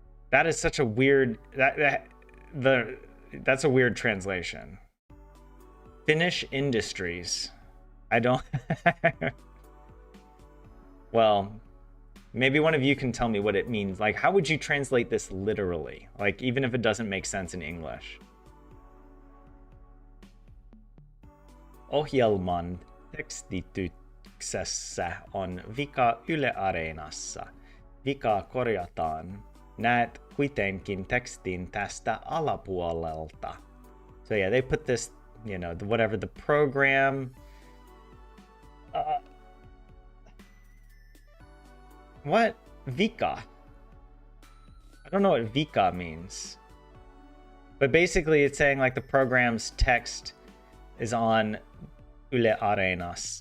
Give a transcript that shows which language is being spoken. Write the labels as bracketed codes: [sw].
[en] That is such a weird the that's a weird translation. Finnish Industries. I don't well, maybe one of you can tell me what it means. Like, how would you translate this literally? Like, even if it doesn't make sense in English. [fi] Ohjelman tekstityksessä on vika Yle Areenassa. Vika korjataan. Näet kuitenkin tekstin tästä alapuolelta. [en] So yeah, they put this, whatever the program. What? Vika? I don't know what Vika means. But basically it's saying like the program's text is on Yle Areena.